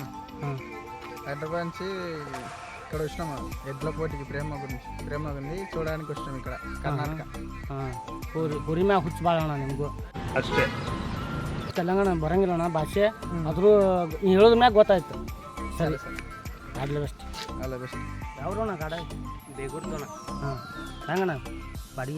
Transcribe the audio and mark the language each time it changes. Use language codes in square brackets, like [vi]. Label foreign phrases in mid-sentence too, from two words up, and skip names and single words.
[te] ಹಾಂ హైదరాబాద్ నుంచి ఇక్కడ వచ్చినాము ఎడ్ల పోటీకి ప్రేమ ఉంది చూడడానికి వచ్చినాం ఇక్కడ కర్ణాటక. [kn] ಹಾಂ ಕುರಿ ಮ್ಯಾಗ ಹುಚ್ಚು ಭಾಳ ಅಣ್ಣ ನಿಮಗೂ. ಅಷ್ಟೇ. ತೆಲಂಗಾಣ ಬರಂಗಿಲ್ಲ ಅಣ್ಣ ಭಾಷೆ, ಆದರೂ ನೀವು ಹೇಳೋದ್ರ ಮ್ಯಾಗ ಗೊತ್ತಾಯ್ತು. ಸರಿ ಆಗಲಿ ಬೆಸ್ಟ್. ಅಲ್ಲ ಬೆಸ್ಟ್. ಯಾವ್ರಣ್ಣ ಗಾಡ? ಬೇಗುಡ್ದಣ. ಹಾಂ ಹೆಂಗಣ್ಣ ಬಾಡಿಗೆ?